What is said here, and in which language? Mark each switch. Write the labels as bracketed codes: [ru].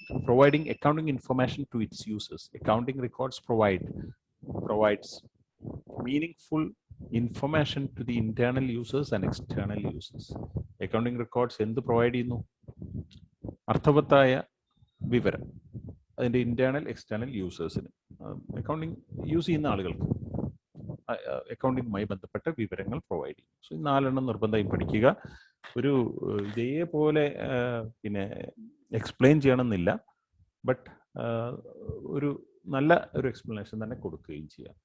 [en] Providing accounting information to its users. Accounting records provides meaningful information to the internal users and external users. [ml] Accounting records എന്ത് provide ചെയ്യുന്നു? അർത്ഥവത്തായ വിവരം അതിൻ്റെ internal external യൂസേഴ്സിന്, accounting use ചെയ്യുന്ന ആളുകൾക്ക് അക്കൗണ്ടിങ്ങുമായി ബന്ധപ്പെട്ട വിവരങ്ങൾ പ്രൊവൈഡ് ചെയ്യും. സോ ഈ 4 നിർബന്ധമായും പഠിക്കുക. ഒരു ഇതേപോലെ പിന്നെ എക്സ്പ്ലെയിൻ ചെയ്യണമെന്നില്ല, ബട്ട് ഒരു നല്ല ഒരു എക്സ്പ്ലനേഷൻ തന്നെ കൊടുക്കുകയും ചെയ്യാം.